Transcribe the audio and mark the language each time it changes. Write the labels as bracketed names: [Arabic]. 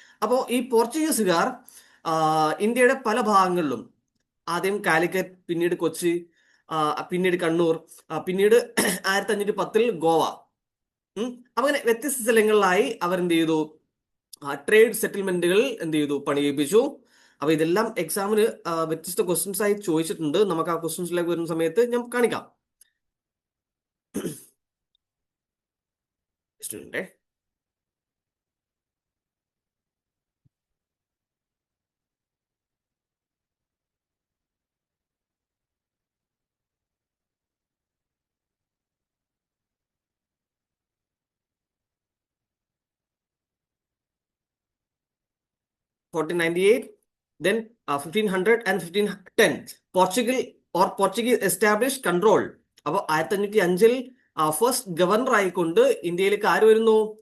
[Malayalam] അപ്പോ ഈ പോർച്ചുഗീസുകാർ ഇന്ത്യയുടെ പല ഭാഗങ്ങളിലും, ആദ്യം കാലിക്കറ്റ്, പിന്നീട് കൊച്ചി, പിന്നീട് കണ്ണൂർ, പിന്നീട് 1510 ഗോവ, അങ്ങനെ വ്യത്യസ്ത സ്ഥലങ്ങളിലായി അവർ എന്ത് ചെയ്തു? ട്രേഡ് സെറ്റിൽമെന്റുകൾ എന്ത് ചെയ്തു? പണിയിപ്പിച്ചു. അപ്പൊ ഇതെല്ലാം എക്സാമിന് വ്യത്യസ്ത ക്വസ്റ്റ്യൻസ് ആയി ചോദിച്ചിട്ടുണ്ട്. നമുക്ക് ആ ക്വസ്റ്റ്യൻസിലേക്ക് വരുന്ന സമയത്ത് ഞാൻ കാണിക്കാം. [English] Student 1498, then 1500 and 1510 Portuguese established control. [Malayalam] അപ്പൊ 1505 ഫസ്റ്റ് ഗവർണർ ആയിക്കൊണ്ട് ഇന്ത്യയിലേക്ക് ആര് വരുന്നു?